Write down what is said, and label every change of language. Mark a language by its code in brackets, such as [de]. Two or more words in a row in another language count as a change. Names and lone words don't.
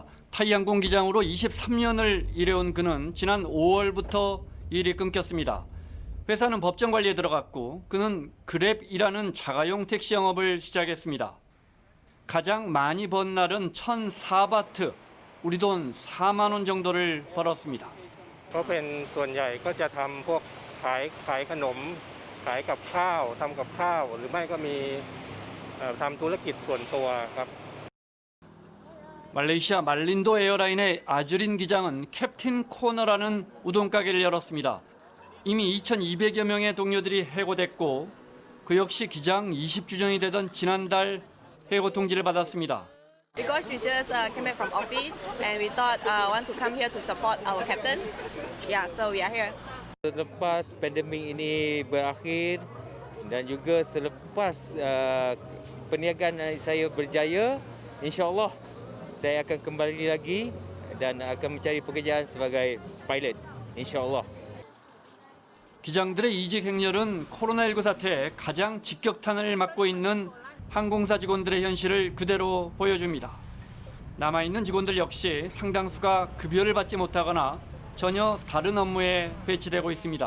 [ko] 타이항공 기장으로 23년을 일해온 그는 지난 5월부터 일이 끊겼습니다. 회사는 법정 관리에 들어갔고 그는 그랩이라는 자가용 택시 영업을 시작했습니다. 가장 많이 번 날은 1,004바트, 우리 돈 4만 원 정도를 벌었습니다. [th] ก็เป็นส่วนใหญ่ก็จะทำพวกขายขนมขายกับข้าวทำกับข้าวหรือไม่ก็มีทำธุรกิจส่วนตัวครับ [ko] 말레이시아 말린도 에어라인의 아즈린 기장은 캡틴 코너라는 우동 가게를 열었습니다. 이미 2,200여 명의 동료들이 해고됐고 그 역시 기장 20주년이 되던 지난달 해고 통지를 받았습니다. [en] Because we just came back from office and we thought want to come here to support our captain. Yeah, so we are here. [ms] Selepas pandemik ini berakhir dan juga selepas perniagaan saya berjaya, insya-Allah saya akan kembali lagi dan akan mencari pekerjaan sebagai pilot, insya-Allah. [ko] 기장들의 이직 행렬은 코로나19 사태에 가장 직격탄을 맞고 있는 항공사 직원들의 현실을 그대로 보여줍니다. 남아있는 직원들 역시 상당수가 급여를 받지 못하거나 전혀 다른 업무에 배치되고 있습니다.